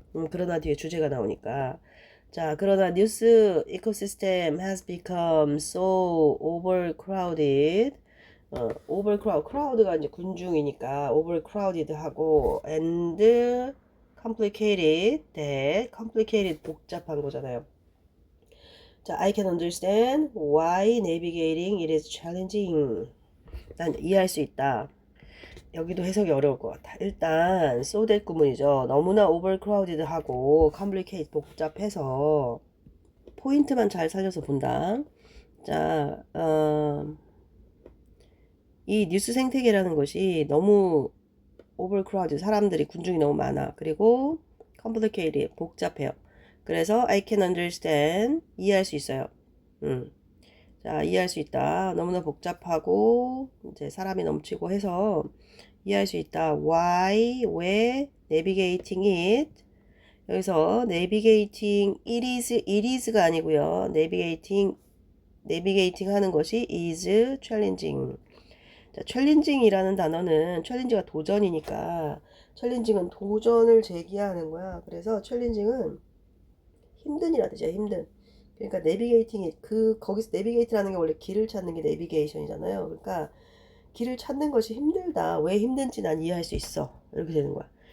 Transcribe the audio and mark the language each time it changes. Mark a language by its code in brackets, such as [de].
[ko] 그러나 뒤에 주제가 나오니까 자, 그러나 뉴스 이코시스템 [en] has become so overcrowded. [ko] crowd가 이제 군중이니까 overcrowded 하고 [en] and complicated [ko] 복잡한 거잖아요. [en] 자, I can understand why navigating it is challenging. [ko] 난 이해할 수 있다. 여기도 해석이 어려울 것 같아. 일단 so that 구문이죠. 너무나 overcrowded 하고 complicate 복잡해서 포인트만 잘 살려서 본다. 자, 이 뉴스 생태계라는 것이 너무 overcrowded, 사람들이 군중이 너무 많아. 그리고 complicated, 복잡해요. 그래서 [en] I can understand, [ko] 이해할 수 있어요. 자, 이해할 수 있다. 너무나 복잡하고 이제 사람이 넘치고 해서 이해할 수 있다. Why, 왜, [en] navigating it. [ko] 여기서 navigating it is가 아니고요. navigating 하는 것이 [en] is challenging. [ko] 자, challenging이라는 단어는 challenge가 도전이니까 challenging은 도전을 제기하는 거야. 그래서 challenging은 힘든이라 뜻이야. 힘든. 그러니까 내비게이팅이 거기서 내비게이트라는 게 원래 길을 찾는 게 내비게이션이잖아요. 그러니까 길을 찾는 것이 힘들다. 왜 힘든지 난 이해할 수 있어. 이렇게 되는 거야.